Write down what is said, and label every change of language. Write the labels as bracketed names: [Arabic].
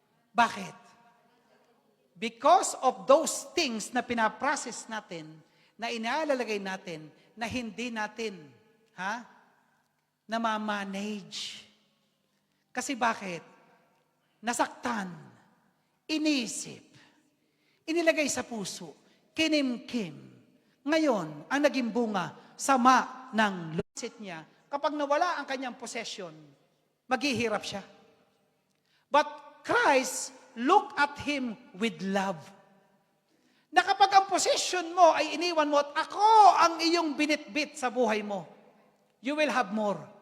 [Filipino] Bakit? [English] Because of those things [Filipino] na pinaprocess natin, na inalalagay natin, na hindi natin, namamanage. Kasi bakit? Nasaktan, inisip, inilagay sa puso, kinimkim. Ngayon, ang naging bunga, sama ng lusit niya. Kapag nawala ang kanyang possession, maghihirap siya. [English] But Christ looked at him with love. [Filipino] Na kapag ang possession mo ay iniwan mo at ako ang iyong binitbit sa buhay mo, [English] you will have more.